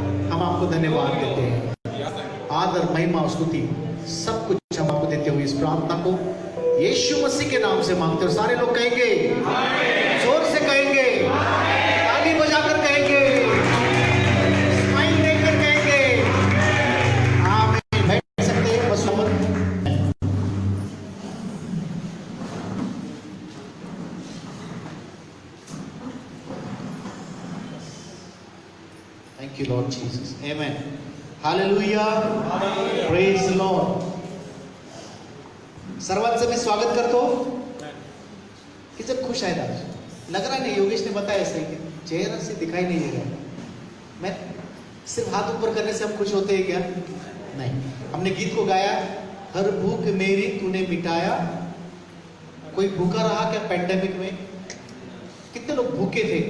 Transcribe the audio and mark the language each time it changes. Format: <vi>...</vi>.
<hi>हम आपको धन्यवाद देते हैं. आदर, महिमा, स्तुति सब कुछ हम आपको देते हुए इस प्रार्थना को यीशु मसीह के नाम से मांगते हैं. सारे लोग कहेंगे, जोर से कहेंगे, ताली बजाकर कहेंगे, स्माइल देकर कहेंगे. आमीन. बैठ सकते हैं.</hi> <en>बस Thank you, Lord Jesus. Amen. Hallelujah. Praise the Lord.</en> <mr>सर्वांचं मी स्वागत करतो. किती खुश आहेत आज.</mr> <hi>लग रहा नहीं, योगेश ने बताया ऐसे कि चेहरा से दिखाई नहीं दे रहा. मैं सिर्फ हाथ ऊपर करने से हम खुश होते हैं क्या? नहीं. हमने गीत को गाया, हर भूख मेरी तूने मिटाया. कोई भूखा रहा क्या पैंडेमिक में? कितने लोग भूखे थे?</hi>